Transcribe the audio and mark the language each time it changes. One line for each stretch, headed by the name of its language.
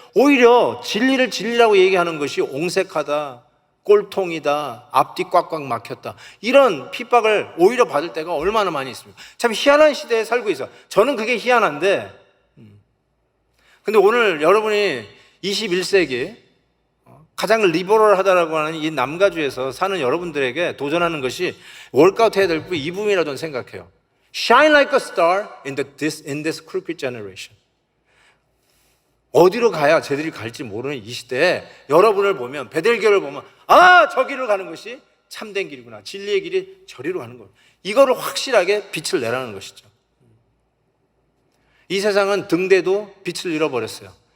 Korean: 오히려 진리를 진리라고 얘기하는 것이 옹색하다, 꼴통이다, 앞뒤 꽉꽉 막혔다, 이런 핍박을 오히려 받을 때가 얼마나 많이 있습니까? 참 희한한 시대에 살고 있어. 저는 그게 희한한데, 근데 오늘 여러분이 21세기 가장 리버럴하다라고 하는 이 남가주에서 사는 여러분들에게 도전하는 것이 월크아웃 해야 될 이 부분이라고 저는 생각해요.
English: Shine like a star in this crooked generation.
Korean: 어디로 가야 쟤들이 갈지 모르는 이 시대에 여러분을 보면, 베델교를 보면 저 길을 가는 것이 참된 길이구나, 진리의 길이 저리로 가는 거예요. 이거를 확실하게 빛을 내라는 것이죠. 이 세상은 등대도 빛을 잃어버렸어요.